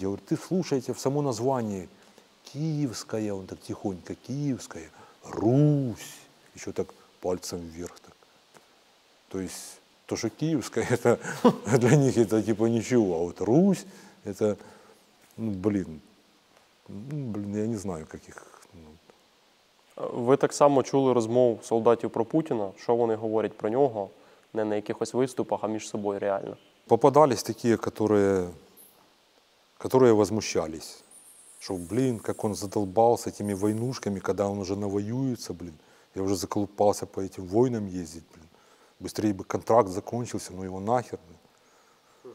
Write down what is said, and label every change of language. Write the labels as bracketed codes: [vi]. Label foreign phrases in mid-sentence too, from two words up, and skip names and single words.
[ru] Я говорю, ты слушайте в само название. Киевская, он так тихонько, Киевская, Русь. Еще так пальцем вверх так. То есть то, что Киевская, это для них это типа ничего. А вот Русь, это, блин, я не знаю, как их. [uk] Ви так само чули розмов солдатів про Путіна, що вони говорять про нього, не на якихось виступах, а між собою реально. [ru] Попадались такие, которые возмущались. Что, блин, как он задолбался этими войнушками, когда он уже навоюется, блин. Я уже заколупался по этим войнам ездить, блин. Быстрее бы контракт закончился, ну его нахер. Блин.